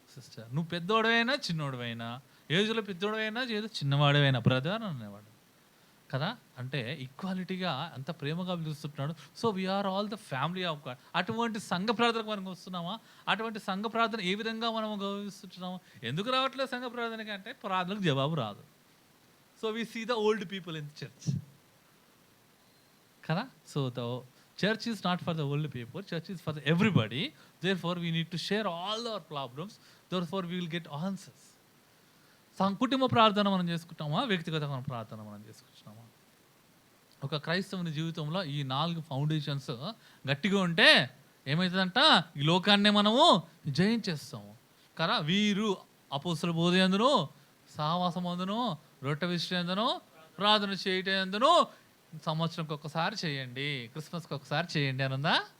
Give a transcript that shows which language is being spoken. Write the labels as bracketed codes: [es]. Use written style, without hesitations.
[te] Sister, నువ్వు పెద్దోడవైనా చిన్నోడవైనా, ఏజ్లో పెద్దోడవైనా ఏదో చిన్నవాడవైనా బ్రదర్ అనేవాడు కదా. అంటే ఈక్వాలిటీగా అంత ప్రేమగా పిలుస్తున్నాడు. [en] So we are all the family of God. [te] అటువంటి సంఘ ప్రార్థనకు మనం వస్తున్నామా? అటువంటి సంఘ ప్రార్థన ఏ విధంగా మనం గౌరవిస్తున్నాము? ఎందుకు రావట్లేదు సంఘ ప్రార్థనకి అంటే ప్రార్థనకు జవాబు రాదు. [en] so we see the old people in church [te] కదా. [en] So the church is not for the old people, church is for the everybody. Therefore we need to share all our problems, therefore we will get answers. [te] కుటుంబ ప్రార్థన మనం చేసుకుంటామా, వ్యక్తిగతమైన ప్రార్థన మనం చేసుకుంటున్నామా? ఒక క్రైస్తవుని జీవితంలో ఈ 4 ఫౌండేషన్స్ గట్టిగా ఉంటే ఏమవుతుందంట, ఈ లోకాన్ని మనము జయించేస్తాము కదా. వీరు అపోస్తల బోధ యందును, సహవాసం అందును, రొట్టె విషయం ఎందును, ప్రార్థన చేయటం ఎందును సంవత్సరంకి ఒక్కసారి చేయండి, క్రిస్మస్కి ఒకసారి చేయండి అనుందా?